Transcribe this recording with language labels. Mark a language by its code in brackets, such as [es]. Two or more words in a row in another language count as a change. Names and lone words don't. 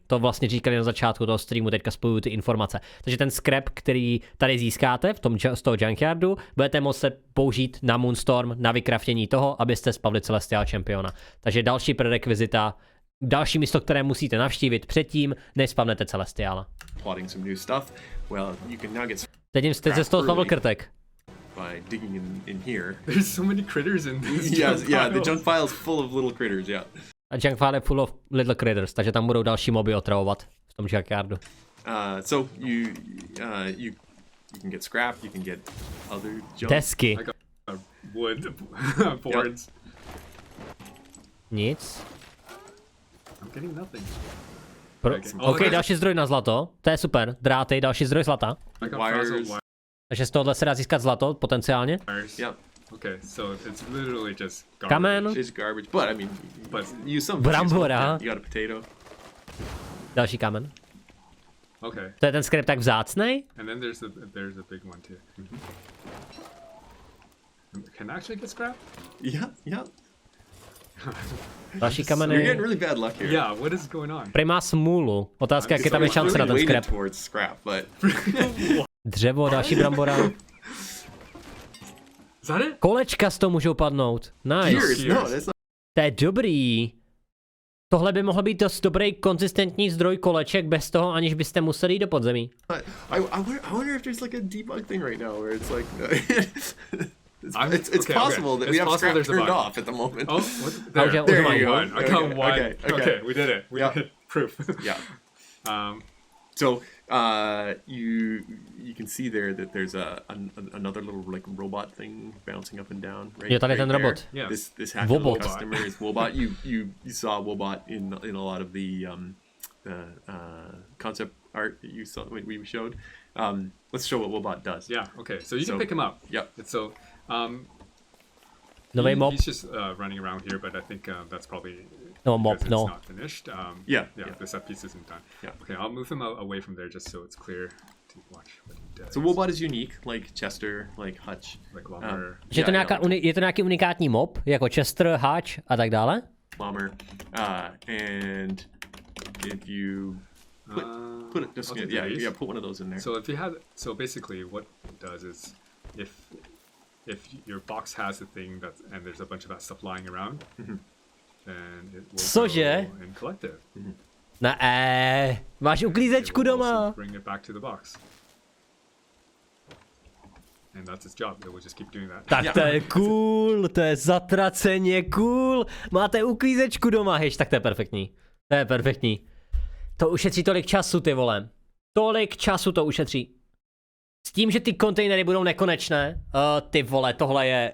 [cs] To vlastně říkali na začátku toho streamu, teďka spojuju ty informace. Takže ten scrap, který tady získáte z toho junkyardu, budete moci použít na Moonstorm, na vykraftění toho, abyste spavli Celestial Championa. Takže další prerekvizita, další místo, které musíte navštívit předtím, než spavnete Celestiala. Teď jste se z toho spavil krtek. [en] By digging in here. There's so many critters in this. Yeah, the junk file is full of little critters, yeah. A junk file je full of little critters, [cs] takže tam budou další moby otravovat v tom junkyardu. [en] So you can get scrap, you can get other junk. [cs] Desky. [en] Like wood boards. [cs] Nic. [en] I'm getting nothing. [cs] OK, další zdroj na zlato, to je super. Dráty, další zdroj zlata. Takže z tohohle se dá získat zlato, potenciálně. [en] Yeah. Okay, so it's literally just garbage. [cs] Kamen. [en] It's garbage, but I mean, use some. [cs] Brambora. [en] You got a potato. [cs] Další kamen. [en] Okay. [cs] To je ten scrap tak vzácnej? [en] And then there's a big one too. Can I actually get scrap? Yeah. [cs] Další [en] You're [cs] kameny. [en] getting really bad luck here. Yeah, what is going on? [cs] Prý má smůlu. Otázka, jak je tam [en] So [cs] je šance na ten [en] weighted [cs] scrap. [en] towards scrap, but [cs] Dřevo, další brambora. [en] Is that it? [cs] Kolečka z toho můžou padnout. [en] Nice. Cheers. No, that's not. [cs] To je dobrý. Tohle by mohl být dost dobrý konzistentní zdroj koleček bez toho, aniž byste museli jít do podzemí. [en] I wonder if there's like a debug thing right now where it's like it's okay, possible okay. that It's we have possible scrap there's a turned bug. off at the moment. Oh, what? There, Okay, there okay, you go. okay, I got one. okay. Okay, we did it. We Yeah. did proof. Yeah. Um, So you can see there that there's another little like robot thing bouncing up and down. Right. [cs] Jo, tady ten [en] there. [cs] robot. [en] Yeah. This happy little Wobot. customer is Wobot. You saw Wobot in a lot of the concept art that you saw we showed. Let's show what Wobot does. yeah. Okay. So you can pick him up. Yep. It's so. [cs] Nový mob. [en] He's just running around here, but I think that's probably [cs] No, mob, [en] because it's [cs] no. [en] not finished. Yeah. The set piece isn't done. Yeah. Okay, I'll move him away from there just so it's clear to watch what he does. So Wobot is unique, like Chester, like Hutch. Like longer. [cs] Že je to, je to nějaký unikátní mob, jako Chester, Hutch a tak dále? [en] Plumber, and if you put it just I'll do yeah, these. put one of those in there. So if you have, so basically what it does is, if your box has a thing that and there's a bunch of that stuff lying around, then it will [cs] Cože? [en] go and collect it. [cs] Ne, máš [en] It [cs] uklízečku [en] will also [cs] doma. [en] bring it back to the box. And that's its job. It will just keep doing that. [cs] Tak to je cool, to je zatraceně cool. Máte uklízečku doma, hež, tak to je perfektní. To je perfektní. To ušetří tolik času, ty vole. Tolik času to ušetří. S tím, že ty kontejnery budou nekonečné, ty vole, tohle je...